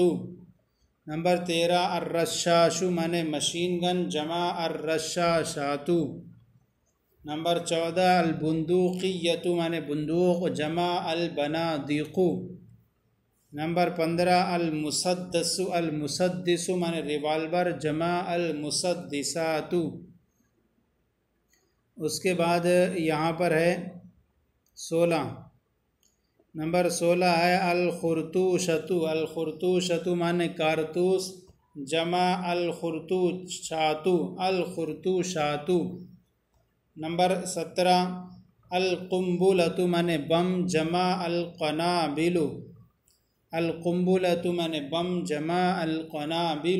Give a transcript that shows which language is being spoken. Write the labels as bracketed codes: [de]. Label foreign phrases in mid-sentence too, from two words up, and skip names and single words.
[ur] نمبر 13 الرشاش معنی مشین گن، جمع الرشاشات۔ نمبر 14 البندوقیۃ معنی بندوق، جمع البنادیق۔ نمبر 15 [ar] المسدس، المسدس [ur] معنی ریوالور، جمع المسدسات۔ اس کے بعد یہاں پر ہے 16، نمبر 16 ہے [ar] الخرطوشۃ، الخرطوشۃ [ur] معنی کارتوس، جمع [ar] الخرطوشات، الخرطوشات۔ [ur] نمبر 17 القنبلۃ معنی بم، جمع [ar] القنابل، القنبلۃ [ur] معنی بم، جمع القنابل۔